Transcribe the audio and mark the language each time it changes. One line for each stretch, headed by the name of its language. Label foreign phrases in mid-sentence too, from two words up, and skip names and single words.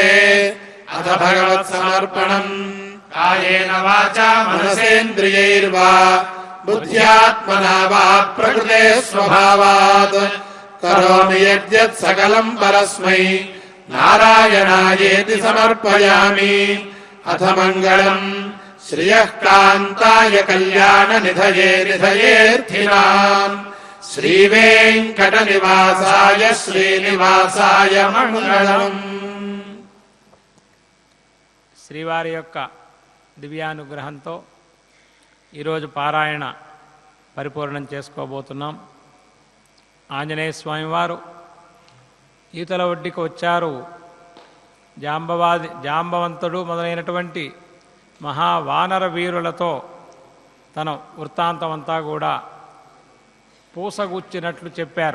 Sanskrit: अथ भगवत्समर्पणम् कायेन वाचा मनसेन्द्रियैर्वा बुद्ध्यात्मना वा प्रकृते स्वभावात् करोमि यद्यत् सकलम् परस्मै नारायणायेति समर्पयामि। अथ मङ्गलम् श्रियः कान्ताय कल्याणनिधये निधयेऽर्थिनाम् श्रीवेङ्कटनिवासाय श्रीनिवासाय मङ्गलम्।
Telugu: శ్రీవారి యొక్క దివ్యానుగ్రహంతో ఈరోజు పారాయణ పరిపూర్ణం చేసుకోబోతున్నాం. ఆంజనేయ స్వామివారు ఈతల ఒడ్డుకు వచ్చారు. జాంబవంతుడు మొదలైనటువంటి మహావానర వీరులతో తన వృత్తాంతమంతా కూడా పూసగుచ్చినట్లు చెప్పారు.